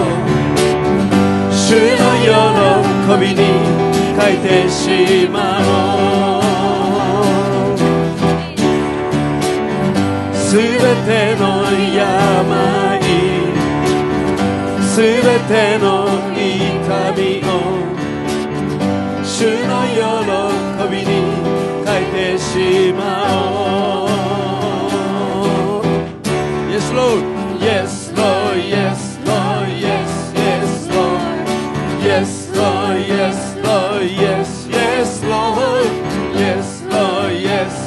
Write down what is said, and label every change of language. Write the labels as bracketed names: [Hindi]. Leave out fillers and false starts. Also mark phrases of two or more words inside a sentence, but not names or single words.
[Japanese] 주의 喜びに変えてしまおうすべての病すべての痛みを主の喜びに変えてしまおう [English] Yes Lord Yes Lord Yes Lord Yes Yes Lord Yes Lord Yes Lord Yes Yes Lord Yes Lord Yes